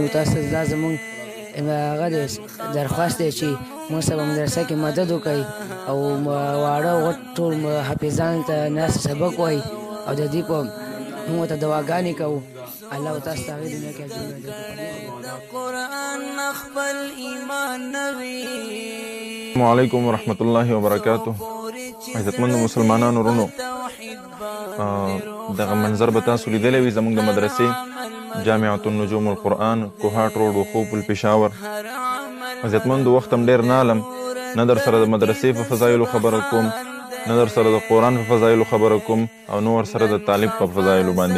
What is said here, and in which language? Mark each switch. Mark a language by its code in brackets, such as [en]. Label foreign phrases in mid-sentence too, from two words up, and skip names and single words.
[ps] تاسو دا زموږ هغه درخواست دی چې موږ سره مدرسه کې مدد وکړئ او واړه غټ ټول حافظان ته ناست سبق وایي او د دې په موږ ته دعاګانې کوو. الله تاسو ته هغې دنیا کې اجرونه درکړي. [ar] السلام علیکم ورحمۃ اللہ وبرکاتہ. [ps] عزتمند مسلمانانو ورونو، دغه منظر به تاسو لیدلی وي زموږ د مدرسې جامعۃ النجوم القرآن، کوهاټ روډ، وخوب الپېښور. عزتمندو، وخت هم ډېر نه علم، نه در سره د مدرسې په فضایلو خبره کوم، نه در سره د قرآن په فضایلو خبره کوم او نه ورسره د طالب په فضایلو باندې.